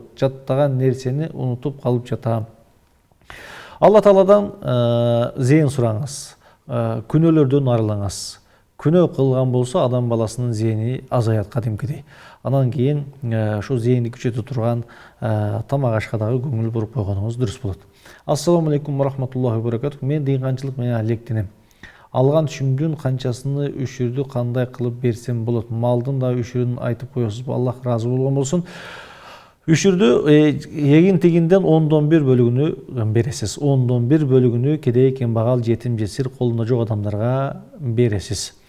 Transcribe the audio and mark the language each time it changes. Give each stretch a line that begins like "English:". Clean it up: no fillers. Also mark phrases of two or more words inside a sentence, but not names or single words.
Kyrgyz: Жаттаган нерсени унутуп калып жатам. Алла Тааладан зээн сураңыз, күнөөлөрдөн арылаңыз. Күнөө кылган болсо адам баласынын зээни азаят кадимкидей. Анан кийин ошо зээнди күчөтө турган тамак ашка дагы көңүл буруп койгонуңуз дурус болот.
Arabic: السلام عليكم رحمة الله وبركاته.
Kyrgyz: Мен дыйканчылык менен алектенем. Алган түшүмдүн канчасыны үшүрдү кандай кылып берсем болот? Малдын да үшүрүн айтып коесузбу? Аллах разы болгон болсун. Үшүрдү эгин тигинден 10дон 1 бөлүгүнү бересиз. 10дон 1 бөлүгүнү кедей-кембагал, жетим жесир, колунда жок адамдарга бересиз.